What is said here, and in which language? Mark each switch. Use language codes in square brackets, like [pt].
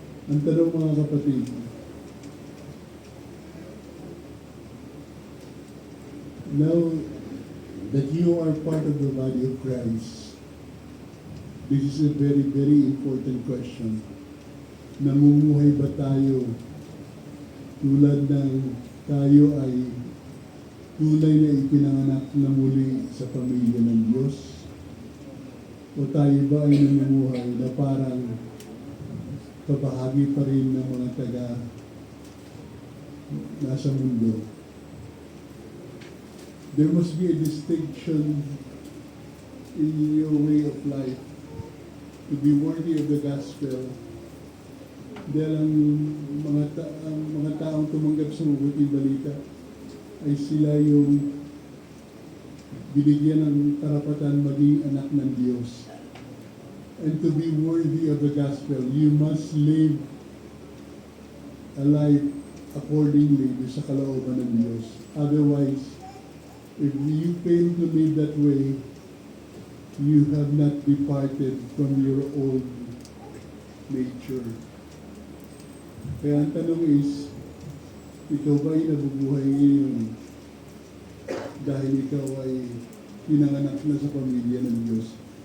[tl] Ang tanong mga kapatid, [en] now that you are part of the body of Christ, this is a very, very important question. [tl] Namumuhay ba tayo tulad ng tayo ay tunay na ipinanganak na muli sa pamilya ng Diyos? O tayo ba ay namumuhay na parang kabahagi pa rin ng mga taga nasa mundo? [en] There must be a distinction in your way of life to be worthy of the gospel. [tl] Dahil ang mga taong tumanggap sa mabuting balita ay sila yung binigyan ng karapatan maging anak ng Diyos. [en] And to be worthy of the gospel, you must live a life accordingly [tl] sa kalooban ng Diyos. [en] Otherwise, if you fail to live that way, you have not departed from your old nature. [tl] Kaya ang tanong is, ikaw ba ay nabubuhay ngayon dahil ikaw ay pinanganak na sa pamilya ng Diyos?